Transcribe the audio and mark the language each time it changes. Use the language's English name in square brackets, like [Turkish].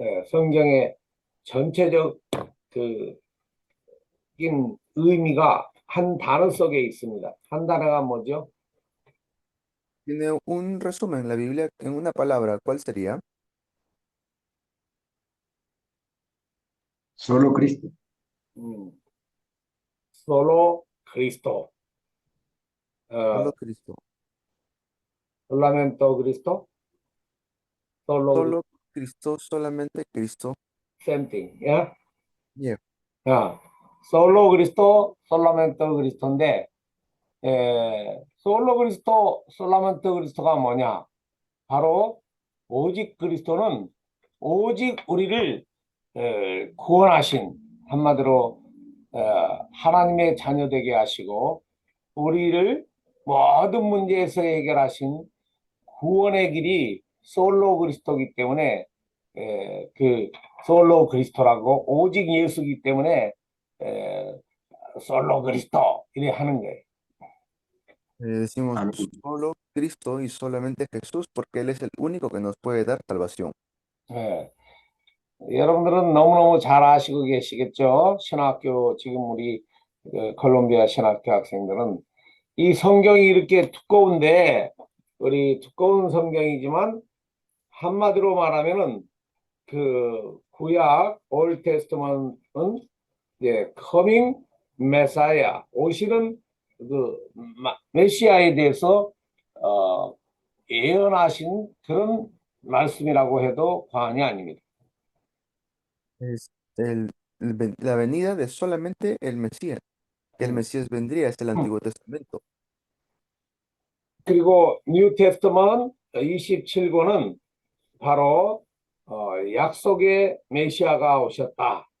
[Korean] 성경의 전체적 의미가 한 단어 속에 있습니다. 한 단어가 뭐죠? [Spanish] Tiene un resumen, la Biblia en una palabra. ¿Cuál sería? Solo Cristo. Solo Cristo. Solo Cristo. Solamente Cristo. Solo Cristo, solamente Cristo. [English] Same thing. Yeah? Yeah. [Korean] 솔로 그리스도, 솔라멘트 그리스도인데, 솔로 그리스도, 솔라멘트 그리스도가 뭐냐? 바로 오직 그리스도는 오직 우리를 구원하신, 한마디로 하나님의 자녀 되게 하시고 우리를 모든 문제에서 해결하신 구원의 길이 솔로 그리스도이기 때문에 그 솔로 그리스도라고 오직 예수이기 때문에 솔로 그리스도 이래 하는 거예요. [Spanish] Decimos Amén. solo Cristo y solamente Jesús porque Él es el único que nos puede dar salvación. [Korean] 여러분들은 너무너무 잘 아시고 계시겠죠? 신학교 지금 우리 콜롬비아 신학교 학생들은 이 성경이 이렇게 두꺼운데 우리 두꺼운 성경이지만 한마디로 말하면은 그 구약 올드 테스트먼트는 [English] 커밍 메사야 [Korean] 오시는 그 메시아에 대해서 예언하신 그런 말씀이라고 해도 과언이 아닙니다. [Spanish] Es la venida de solamente el Mesías. Que el Mesías vendría, es el Antiguo Testamento. [Korean] 그리고 뉴 테스트먼트 27권은 바로 약속의 메시아가 오셨다.